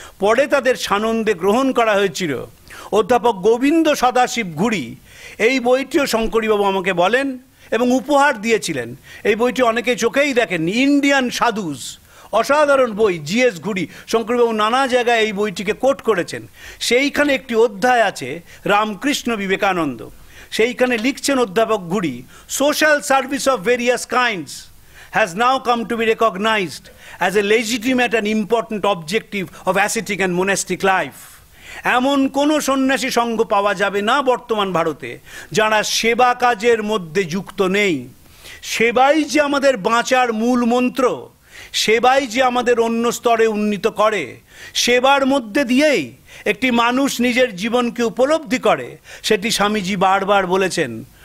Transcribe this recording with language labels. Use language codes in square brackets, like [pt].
[bn] পরে তাদের সানন্দে গ্রহণ করা হয়েছিল। অধ্যাপক গোবিন্দ সদাশিব ঘুরি এই বইটিও শঙ্করীবাবু আমাকে বলেন এবং উপহার দিয়েছিলেন। এই বইটি অনেকে চোখেই দেখেননি, ইন্ডিয়ান সাধুস, অসাধারণ বই। জিএস ঘুরি, শঙ্করবাবু নানা জায়গায় এই বইটিকে কোট করেছেন। সেইখানে একটি অধ্যায় আছে রামকৃষ্ণ বিবেকানন্দ। সেইখানে লিখছেন অধ্যাপক ঘুরি, [en] Social service of various kinds has now come to be recognized as a legitimate and important objective of ascetic and monastic life. [bn] এমন কোন সন্ন্যাসী সঙ্গ পাওয়া যাবে না বর্তমান ভারতে যারা সেবা কাজের মধ্যে যুক্ত নেই। সেবাই যে আমাদের বাঁচার মূল মন্ত্র, সেবাই যে আমাদের অন্য স্তরে উন্নীত করে, সেবার মধ্যে দিয়েই একটি মানুষ নিজের জীবনকে উপলব্ধি করে, সেটি স্বামীজি বারবার বলেছেন।